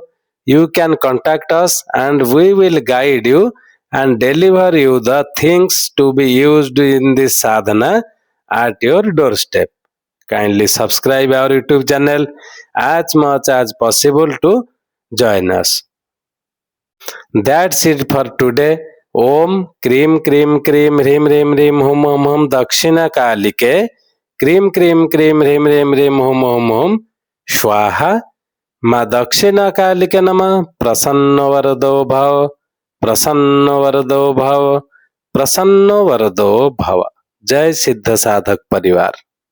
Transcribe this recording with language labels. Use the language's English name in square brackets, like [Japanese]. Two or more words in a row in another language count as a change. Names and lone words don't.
[English] You can contact us and we will guide you and deliver you the things to be used in this sadhana at your doorstep. Kindly subscribe our YouTube channel as much as possible to join us. That's it for today. [Sanskrit] Om Krim Krim Krim Hrim Hrim Hrim Hum Hum Hum Dakshina Kalike Krim Krim Krim Hrim Hrim Hrim Hum Hum Hum Shwaha Ma Dakshina Kalike Nama Prasanna Varado Bhava Prasanna Varado Bhava Prasanna Varado Bhava. [Hindi] Jai Siddha Sadhak Parivar.